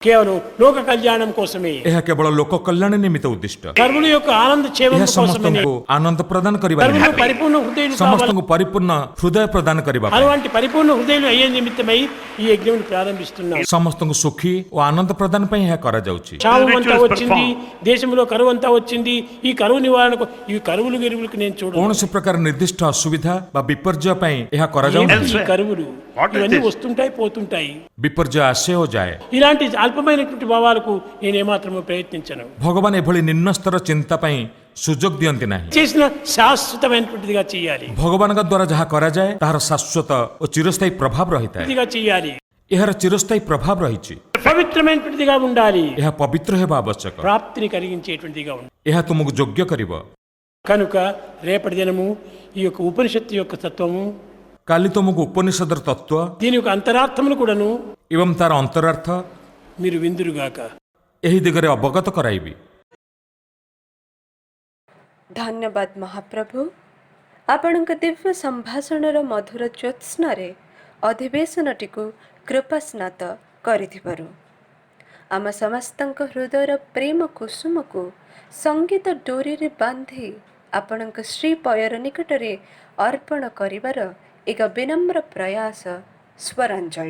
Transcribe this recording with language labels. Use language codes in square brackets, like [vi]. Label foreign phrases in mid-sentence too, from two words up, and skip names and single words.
[te] కేవలం లోక కళ్యాణం కోసమే, [or] ଏହା କେବଳ ଲୋକ କଲ୍ୟାଣ ନିମିତ୍ତ ଉଦ୍ଦିଷ୍ଟ। [te] కర్ముల యొక్క ఆనంద క్షేమం [or] ଏହା [te] కోసమే, [or] ସମସ୍ତଙ୍କୁ ଆନନ୍ଦ ପ୍ରଦାନ କରିବା [te] కర్ములు [or] ନିମିତ୍ତ, [te] పరిపూర్ణ హృదయులు కావాలి। [or] ସମସ୍ତଙ୍କୁ ପରିପୂର୍ଣ୍ଣ ହୃଦୟ ପ୍ରଦାନ କରିବା ପାଇଁ, [te] అలాంటి పరిపూర్ణ హృదయులు అయ్యే నిమిత్తమై ఈ యజ్ఞం ప్రారంభిస్తున్నాం। [or] ସମସ୍ତଙ୍କୁ ସୁଖୀ ଓ ఆనంଦ ପ୍ରଦାନ ପାଇଁ ଏହା କରାଯାଉଛି। [te] క్షామం అంతా వచ్చింది, దేశంలో కరువు అంతా వచ్చింది, ఈ కరువు నివారణకు ఈ కరువులు గెరువులకు నేను చూడను। [or] କୌଣସି ପ୍ରକାର ନିର୍ଦ୍ଦିଷ୍ଟ ଅସୁବିଧା ବା ବିପର୍ଯ୍ୟୟ ପାଇଁ ଏହା କରାଯାଉଛି। [te] ఏంటి ఈ కరువులు ఇవన్నీ వస్తుంటాయి పోతుంటాయి, [or] ବିପର୍ଯ୍ୟୟ ଆସେ ଓ ଯାଏ। [te] ఇలాంటి అల్పమైనటువంటి భావాలకు నేను ఏమాత్రమూ ప్రయత్నించను। [or] ଭଗବାନ ଏଭଳି ନିମ୍ନ ସ୍ତର ଚିନ୍ତା ପାଇଁ ସୁଯୋଗ ଦିଅନ୍ତି ନାହିଁ। [te] చేసిన శాశ్వతమైనటువంటిదిగా చేయాలి, [or] ଭଗବାନଙ୍କ ଦ୍ୱାରା ଯାହା କରାଯାଏ ତାହାର ଶାଶ୍ୱତ ଓ ଚିରସ୍ଥାୟୀ ପ୍ରଭାବ ରହିଥାଏ। [te] ఇదిగా చేయాలి, [or] ଏହାର ଚିରସ୍ଥାୟୀ ପ୍ରଭାବ ରହିଛି। [te] పవిత్రమైనటువంటిదిగా ఉండాలి, [or] ଏହା పବିତ୍ର ହେବା ଆବଶ୍ୟକ। [te] ప్రాప్తిని కలిగించేటువంటిదిగా ఉండాలి। [or] ଏହା ତୁମକୁ ଯୋଗ୍ୟ କରିବ। [te] కనుక రేపటి దినము ఈ యొక్క ఉపనిషత్తు యొక్క తత్వము, [or] କାଲି ତୁମକୁ ଉପନିଷଦର ତତ୍ତ୍ୱ [te] దీని యొక్క అంతరార్థములు కూడాను [or] ଏବଂ ତାର ଅନ୍ତରାର୍ଥ [te] మీరు విందురుగాక। [or] ଏହି ଦିଗରେ ଅବଗତ କରାଇବି। ଧନ୍ୟବାଦ ମହାପ୍ରଭୁ, ଆପଣଙ୍କ ଦିବ୍ୟ ସମ୍ଭାଷଣର ମଧୁର ଜ୍ୟୋତ୍ସ୍ନାରେ ଅଧିବେଶନଟିକୁ କୃପାସ୍ନାତ କରିଥିବାରୁ ଆମ ସମସ୍ତଙ୍କ ହୃଦୟର ପ୍ରେମ କୁସୁମକୁ ସଙ୍ଗୀତ ଡୋରିରେ ବାନ୍ଧି ଆପଣଙ୍କ ଶ୍ରୀପୟର ନିକଟରେ ଅର୍ପଣ କରିବାର ଏକ ବିନମ୍ର ପ୍ରୟାସ ସ୍ୱରାଞ୍ଜଳି।